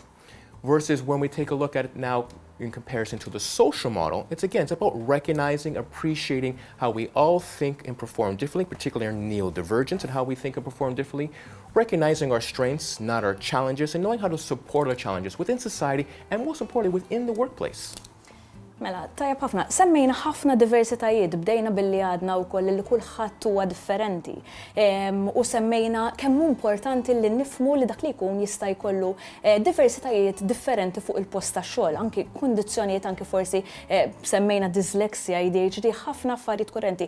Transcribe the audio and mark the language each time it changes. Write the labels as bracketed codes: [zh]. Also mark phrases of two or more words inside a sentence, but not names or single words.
[en] Versus when we take a look at it now in comparison to the social model, it's about recognizing, appreciating how we all think and perform differently, particularly in neurodivergence and how we think and perform differently, recognizing our strengths, not our challenges, and knowing how to support our challenges within society and most importantly within the workplace. [mt] Mela, tajjeb ħafna, semmejna ħafna diversitajiet, bdejna billi għadna wkoll li kulħadd huwa differenti. U semmejna kemm importanti li nifhmu li dak li jkun jista' jkollu diversitajiet differenti fuq il-post tax-xogħol, anki kundizzjonijiet anki forsi semmejna dyslexia, ADHD, ħafna affarijiet kurrenti.